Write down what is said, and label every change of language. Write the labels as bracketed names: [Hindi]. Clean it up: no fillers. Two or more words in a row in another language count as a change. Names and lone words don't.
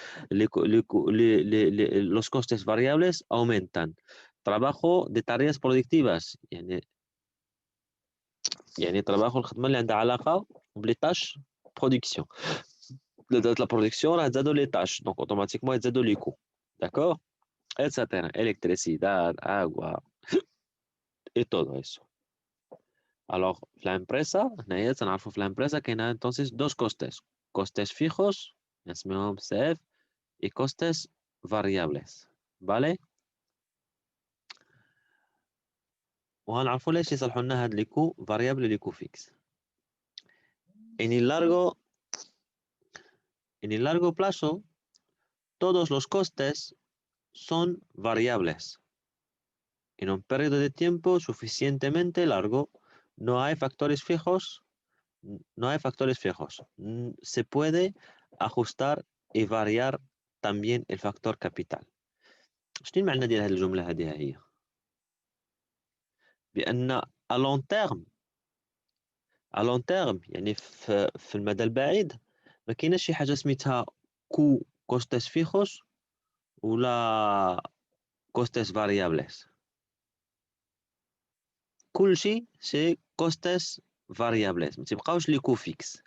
[Spanish] los costes variables aumentan trabajo de tareas productivas يعني trabajo [Arabic] الخدمه اللي عندها علاقه بلي [French] tâches production [Spanish] زادت [French] la production [Arabic] راه تزادوا [French] les tâches donc automatiquement [Spanish] يتزادوا [French] les coûts d'accord [Spanish] etcétera electricidad agua y todo eso. Alors, la empresa, [Arabic] هنايا تنعرفوا في الامبريسا كاينه [Spanish] entonces dos costes costes fijos نسميهم CF y costes variables vale [Arabic] وغنعرفوا ليش يصلحوا لنا هاد [French] les coûts variable les coûts fixes [Spanish] en el largo plazo todos los costes son variables en un periodo de tiempo suficientemente largo no hay factores fijos. Se puede ajustar y variar también el factor capital. [Arabic] شنو المعنى ديال هذه الجملة هذه هي؟ بأن [French] à long terme [Arabic] يعني في المدى البعيد ما كايناش شي حاجة سميتها كو [Spanish] costes fijos [Arabic] ولا [Spanish] costes variables. [Arabic] كلشي سي [Spanish] costes variables [Arabic] ما تيبقاوش [French] les coûts fixes.